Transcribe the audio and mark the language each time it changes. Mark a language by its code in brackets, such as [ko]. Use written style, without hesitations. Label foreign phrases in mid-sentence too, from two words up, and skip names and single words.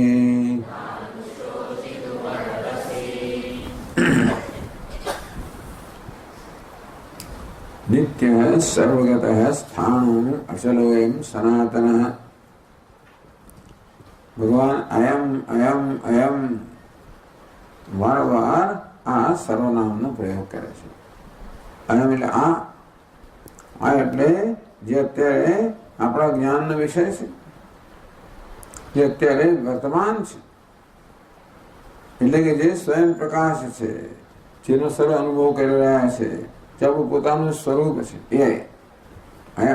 [sa] नित्यः सर्वगतः स्थाणुः अचलोऽयं सनातनः। [gu] भगवान [sa] अयम अयम अयम [gu] વારંવાર આ સર્વનામનો પ્રયોગ કરે છે. અયમ એટલે આ એટલે જે અત્યારે આપણા જ્ઞાનનો વિષય છે, જે અત્યારે વર્તમાન છે, એટલે કે જે સ્વયં પ્રકાશ છે, જેનો સર્વ અનુભવ કરી રહ્યા છે, જે આપણું પોતાનું સ્વરૂપ છે, એ અયમ.